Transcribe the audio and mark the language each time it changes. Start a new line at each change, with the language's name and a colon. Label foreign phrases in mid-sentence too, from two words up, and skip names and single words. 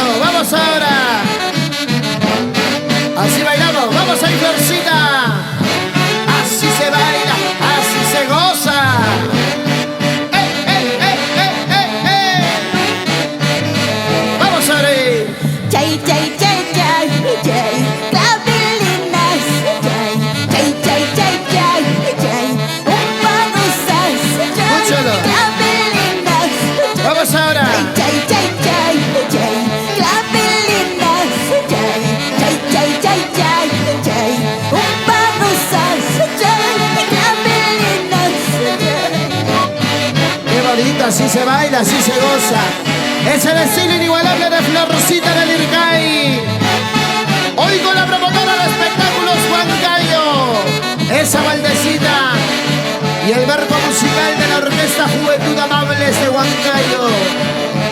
Spanish: Vamos ahora. Así bailamos, vamos ahí, Florcita. Así se baila, así se goza. Vamos ahora.
Quechua: Chay, chay, chay, chay, chay, clavelinas, chay, chay, chay, chay, chay, chay, umbarusas, chay, clavelinas.
Spanish: Vamos ahora.
Quechua: Chay, chay, chay, chay, clavelinas, chay, chay, chay, chay, chay, chay, umbarusas, chay, clavelinas, chay.
Spanish: Qué bonito, así se baila, así se goza. Es el estilo inigualable de Florcita del Ircay. Hoy con la promotora de espectáculos Huancayo, esa baldecita y el barco musical de la Orquesta Juventud Amables de Huancayo.